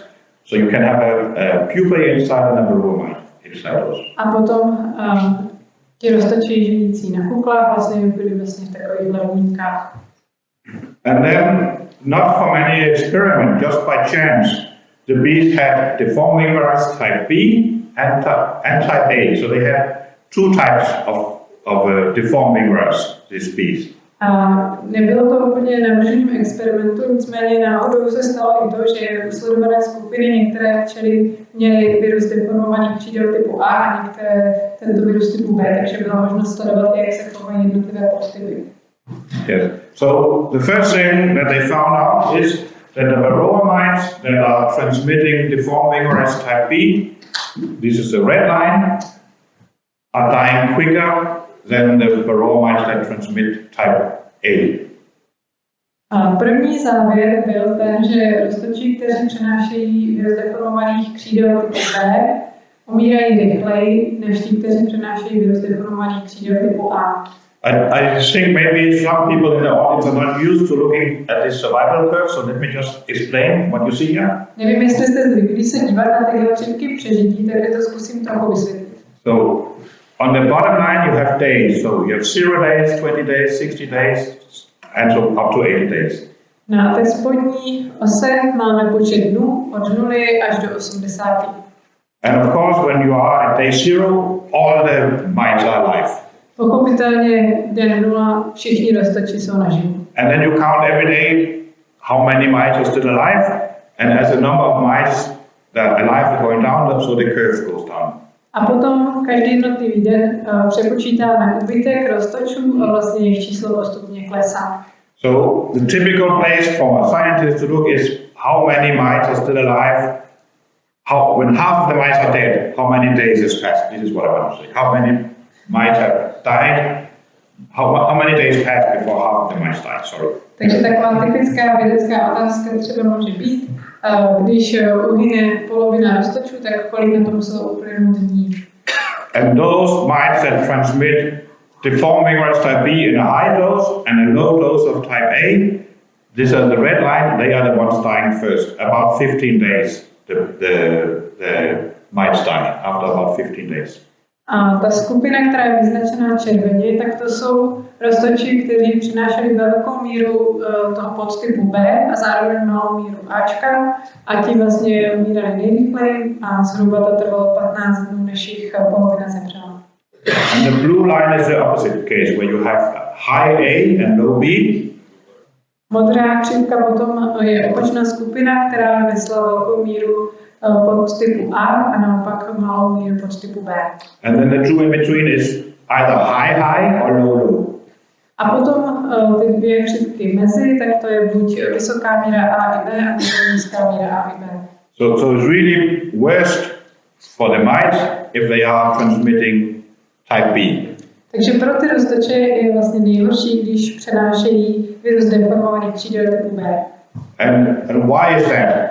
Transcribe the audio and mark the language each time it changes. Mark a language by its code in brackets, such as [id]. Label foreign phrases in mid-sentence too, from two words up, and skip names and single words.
[en] So you can have a pupae inside and a varroa mite inside those. [cs] A potom ti roztoči žijící na kuklách vlastně byly vlastně v takových hlavníkách. [en] And then, not from any experiment, just by chance, the bees had deforming virus type B and type A. So they had 2 types of deforming virus, these bees. [cs] A nebylo to úplně navrženým experimentu, nicméně náhodou se stalo i to, že u sledované skupiny některé včely měly virus deformovaných křídel typu A a některé tento virus typu B, takže byla možnost sledovat, jak se chovají jednotlivé podtypy. [en] Yes. So the first thing that they found out is that the varroa mites that are transmitting deforming virus type B, this is the red line, are dying quicker than the varroa mites that transmit type A. [cs] A první závěr byl ten, že roztočí, kteří přenášejí virus deformovaných křídel typu B, umírají rychleji než ti, kteří přenášejí virus deformovaných křídel typu A. [en] I think maybe some people in the audience are not used to looking at this survival curve, so let me just explain what you see here. [cs] Nevím, jestli jste zvyklí se dívat na tyhle křivky přežití, takže to zkusím trochu vysvětlit. [en] So on the bottom line you have days, so you have 0 days, 20 days, 60 days, and so up to 80 days. [cs] Na té spodní ose máme počet dnů od 0 až do 80. [en] And of course when you are at day 0, all the mites are alive. [cs] Pochopitelně den 0 všichni roztoči jsou naživu. [en] And then you count every day how many mites are still alive, and as the number of mites that are alive is going down, so the curve goes down. [cs] A potom každý jednotlivý den přepočítáme úbytek roztočů a vlastně jejich číslo postupně klesá. [en] So the typical place for a scientist to look is how many mites are still alive. When half of the mites are dead, how many days has passed? This is what I want to say. How many mites have died? How many days passed before half of the mites died? Sorry. [cs] Takže taková typická vědecká otázka třeba může být, když uhyne polovina roztočů, tak kolik na to muselo uplynout dní. [en] And those mites that transmit deforming virus type B in a high dose and a low dose of type A, these are the red line, they are the ones dying first. About 15 days, the mites die after about 15 days. [cs] A ta skupina, která je vyznačená červeně, tak to jsou roztoči, kteří přinášeli velkou míru toho podtypu B a zároveň malou míru Ačka a ti vlastně umírali nejrychleji a zhruba to trvalo 15 dnů, než jich polovina zemřela. [en] And the blue line is the opposite case, where you have high A and low B. [cs] Modrá křivka potom je opačná skupina, která nesla velkou míru podtypu A a naopak malou míru podtypu B. [en] And then the two in between is either high or low. [cs] A potom ty dvě křivky mezi, tak to je buď vysoká míra A i B, a nebo nízká míra A i B. [en] So it's really worst for the mites if they are transmitting type B. [cs] Takže pro ty roztoče je vlastně nejhorší, když přenášejí virus deformovaných křídel typu B. [en] And why is that?